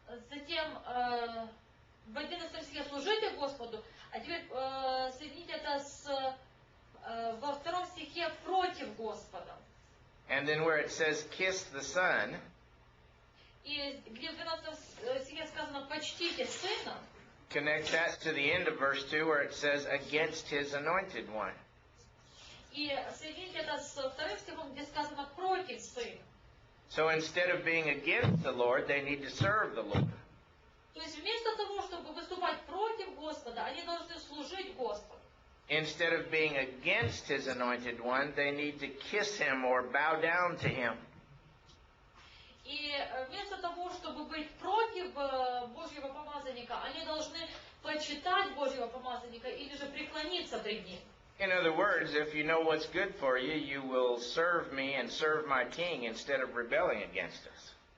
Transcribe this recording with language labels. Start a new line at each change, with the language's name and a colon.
Russian: Затем в 11 стихе служите Господу, а теперь соедините это во 2 стихе против Господа.
English: And then where it says kiss the Son,
Russian: И где в 12 стихе сказано почтите Сына,
English: connect that to the end of verse 2 where it says against his anointed one.
Russian: и соедините это с 2 стихом, где сказано против Сына.
English: So instead of being against the Lord, they need to serve the Lord.
Russian: То есть вместо того, чтобы выступать против Господа, они должны служить Господу.
English: Instead of being against his anointed one, they need to kiss him or bow down to him.
Russian: И вместо того, чтобы быть против Божьего помазанника, они должны почитать Божьего помазанника или же преклониться пред ним.
English: In other words, if you know what's good for you, you will serve me and serve my king instead of rebelling against us.